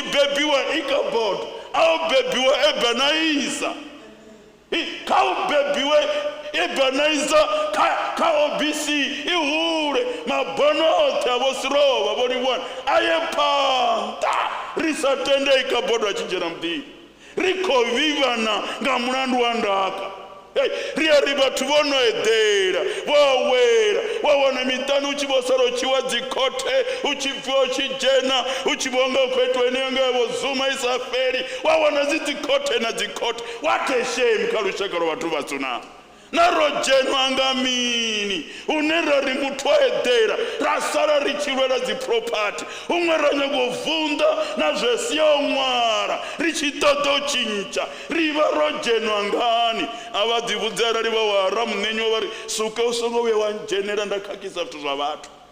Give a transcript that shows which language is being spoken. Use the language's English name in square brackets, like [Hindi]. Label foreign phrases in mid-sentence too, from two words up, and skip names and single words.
[Venda] bebiwa Ichabod a u bebiwa Ebenezer kha u bebiwe Ebenezer kha OBC ihule mabono oṱhe a vo Seroba vo livhuwana a ye phanḓa ri sa tende Ichabod a tshi dzhena muḓini ri khou vivana nga mulandu wa ndaka ri a ri vhathu vho no eḓela vho wela wa wana miṱani u tshi vho sala u tshi wa dzikhothe u tshi bviwa u tshi dzhena u tshi vho nga u khou itiwa ene yonga vho zuma i sa fheli wa wana dzi dzikhothe na dzikhothe [English] what a shame [Venda] kha lushaka lwa vhathu vhatsuna na ro dzhenwa nga mini une ra ri muthu a eḓela ra sala ri tshi lwela dzi property huṅwe ra nyaga u vunḓa na zwe sia u ṅwala ri tshi ṱoḓa u tshintsha ri vha ro dzhenwa ngani a vha ḓivhudze arali vha wa Ramunenyiwa vha ri suke u songo vhuya wa ndzhenela nda khakhisa zwithu zwa vhathu